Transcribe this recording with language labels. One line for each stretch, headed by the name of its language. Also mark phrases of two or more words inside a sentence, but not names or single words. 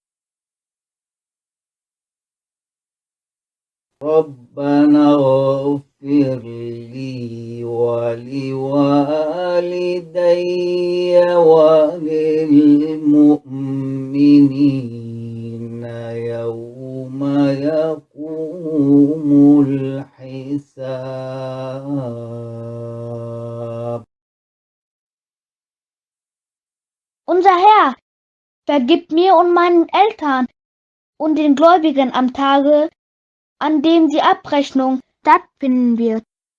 Arabic: ربنا اغفر لي ولوالدي وللمؤمنين يوم يقوم الحساب.
German: Unser Herr, vergib mir und meinen Eltern und den Gläubigen am Tage, an dem die Abrechnung stattfinden wird.